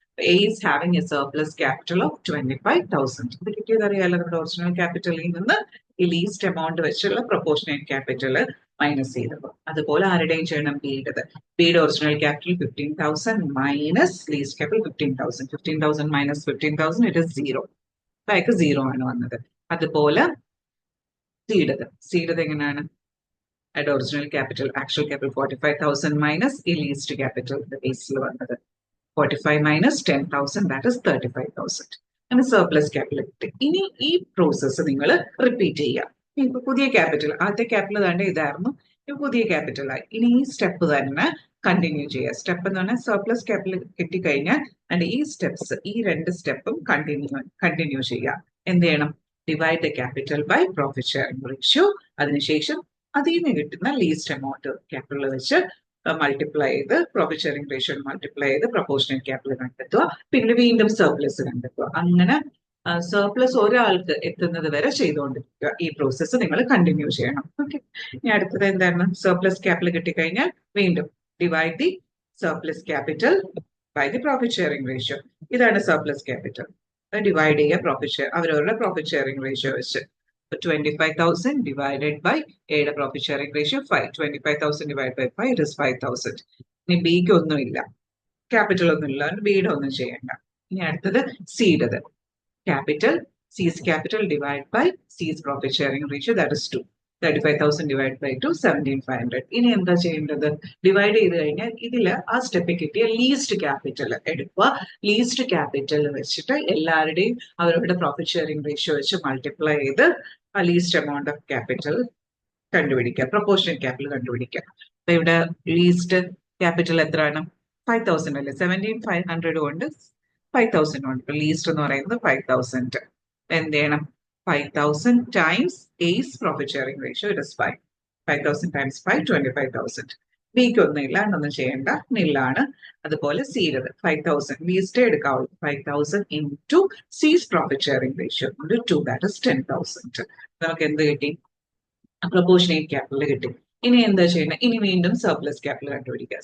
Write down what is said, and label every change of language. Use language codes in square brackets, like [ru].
[en] A is having a surplus capital of 25,000. [ml] ഇത് കിട്ടിയത് അറിയാലോ, നമ്മുടെ ഒറിജിനൽ ക്യാപിറ്റലിൽ നിന്ന് ഈ ലീസ്റ്റ് എമൗണ്ട് വെച്ചുള്ള പ്രൊപ്പോർഷനേറ്റ് ക്യാപിറ്റൽ മൈനസ് ചെയ്തപ്പോൾ. അതുപോലെ ആരുടെയും ചെയ്യണം? ബിയുടെ original capital 15,000 minus least capital 15,000. 15,000 minus 15,000, it is 0. അപ്പൊ 0 ആണ് വന്നത്. അതുപോലെ സീഡത് എങ്ങനെയാണ്? [en] at original capital, actual capital 45,000 minus [ml] ഈ ലീസ്റ്റ് ക്യാപിറ്റൽ ബേസിൽ വന്നത് [en] 45 minus 10,000, that is 35,000. [ml] അങ്ങനെ സർപ്ലസ് ക്യാപിറ്റൽ കിട്ടി. ഇനി ഈ പ്രോസസ്സ് നിങ്ങൾ റിപ്പീറ്റ് ചെയ്യുക. ഇപ്പൊ പുതിയ ക്യാപിറ്റൽ, ആദ്യത്തെ ക്യാപിറ്റൽ തന്നെ ഇതായിരുന്നു, ഇപ്പൊ പുതിയ ക്യാപിറ്റലായി. ഇനി ഈ സ്റ്റെപ്പ് തന്നെ കണ്ടിന്യൂ ചെയ്യുക. സ്റ്റെപ്പ് എന്ന് പറഞ്ഞാൽ സർപ്ലസ് ക്യാപിറ്റൽ കിട്ടിക്കഴിഞ്ഞാൽ അതിന്റെ ഈ സ്റ്റെപ്സ്, ഈ 2 സ്റ്റെപ്പും കണ്ടിന്യൂ ചെയ്യുക. എന്ത് ചെയ്യണം? [en] Divide the capital by profit sharing ratio. [ml] അതിനുശേഷം അതിൽ നിന്ന് കിട്ടുന്ന ലീസ്റ്റ് എമൗണ്ട് ക്യാപിറ്റൽ വെച്ച് മൾട്ടിപ്ലൈ ചെയ്ത് പ്രോഫിറ്റ് ഷെയറിംഗ് റേഷ്യോ മൾട്ടിപ്ലൈ ചെയ്ത് പ്രൊപ്പോർഷനേറ്റ് ക്യാപിറ്റൽ കണ്ടെത്തുക. പിന്നെ വീണ്ടും സർപ്ലസ് കണ്ടെത്തുക. അങ്ങനെ സർപ്ലസ് ഒരാൾക്ക് എത്തുന്നത് വരെ ചെയ്തുകൊണ്ടിരിക്കുക. ഈ പ്രോസസ്സ് നിങ്ങൾ കണ്ടിന്യൂ ചെയ്യണം. ഓക്കെ, ഇനി അടുത്തത് എന്താണ്? സർപ്ലസ് ക്യാപിറ്റൽ കിട്ടിക്കഴിഞ്ഞാൽ വീണ്ടും [en] Divide the surplus capital by the profit sharing ratio. [ml] ഇതാണ് സർപ്ലസ് ക്യാപിറ്റൽ. ഡിവൈഡ് ചെയ്യുക പ്രോഫിറ്റ് ഷെയർ, അവരവരുടെ പ്രോഫിറ്റ് ഷെയറിംഗ് റേഷ്യോ വെച്ച്. [en] 25,000 divided by Aയുടെ profit sharing ratio 5. 25,000 divided by 5, it is 5,000. [ml] ഇനി ബിക്ക് ഒന്നുമില്ല, ക്യാപിറ്റൽ ഒന്നുമില്ല, ബിയുടെ ഒന്നും ചെയ്യണ്ട. ഇനി അടുത്തത് [en] സീഡത് capital, C's capital divide by C's profit sharing ratio, that is 2. 35,000 divided by 2, 17,500. [ml] ഇനി എന്താ ചെയ്യേണ്ടത്? ഡിവൈഡ് ചെയ്ത് കഴിഞ്ഞാൽ ഇതിൽ ആ സ്റ്റെപ്പിൽ കിട്ടിയ ലീസ്റ്റ് ക്യാപിറ്റൽ എടുക്കുക. ലീസ്റ്റ് ക്യാപിറ്റൽ വെച്ചിട്ട് എല്ലാവരുടെയും അവരുടെ പ്രോഫിറ്റ് ഷെയറിംഗ് റേഷ്യോ വെച്ച് മൾട്ടിപ്ലൈ ചെയ്ത് ആ ലീസ്റ്റ് എമൗണ്ട് ഓഫ് ക്യാപിറ്റൽ കണ്ടുപിടിക്കുക, പ്രൊപ്പോർഷനേറ്റ് ക്യാപിറ്റൽ കണ്ടുപിടിക്കുക. അപ്പൊ ഇവിടെ ലീസ്റ്റ് ക്യാപിറ്റൽ എത്രയാണ്? 5,000 അല്ലേ? 17,500 കൊണ്ട് 5,000 കൊണ്ട്. ഇപ്പൊ ലീസ്റ്റ് എന്ന് പറയുന്നത് 5,000. എന്ത് ചെയ്യണം? [en] 5,000 times A's profit sharing ratio, it is 5. 5,000 times 5, 25,000. [ml] ബിക്ക് ഒന്നുമില്ല, എന്നൊന്നും ചെയ്യേണ്ട, നില്ലാണ്. അതുപോലെ സിയുടെ 5,000 ബി സ്റ്റേ എടുക്കാവുള്ളൂ. [en] 5,000 into C's profit sharing ratio 2, that is 10,000. [ml] നമുക്ക് എന്ത് കിട്ടി? പ്രൊപ്പോർഷനേറ്റ് ക്യാപിറ്റൽ കിട്ടി. ഇനി എന്താ ചെയ്യേണ്ടത്? ഇനി വീണ്ടും സർപ്ലസ് ക്യാപിറ്റൽ കണ്ടുപിടിക്കുക.